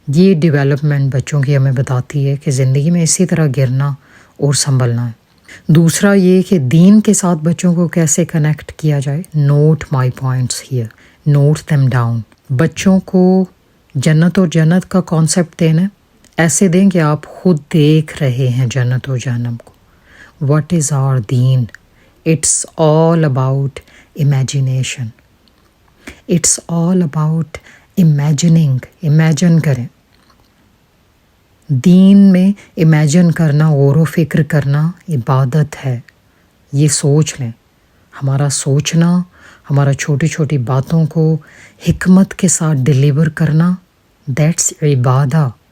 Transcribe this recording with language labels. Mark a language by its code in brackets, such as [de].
[ur] یہ ڈیولپمنٹ بچوں کی ہمیں بتاتی ہے کہ زندگی میں اسی طرح گرنا اور سنبھلنا ہے. دوسرا یہ کہ دین کے ساتھ بچوں کو کیسے کنیکٹ کیا جائے. [en] Note my points here, note them down. [ur] بچوں کو جنت اور جہنم کا کانسیپٹ دینا ایسے دیں کہ آپ خود دیکھ رہے ہیں جنت اور جہنم کو. [en] What is our دین؟ It's all about imagination. It's all about imagining. [ur] Imagine کریں. دین میں امیجن کرنا، غور و فکر کرنا عبادت ہے. یہ سوچ لیں، ہمارا سوچنا، ہمارا چھوٹی چھوٹی باتوں کو حکمت کے ساتھ ڈیلیور کرنا، دیٹس عبادہ.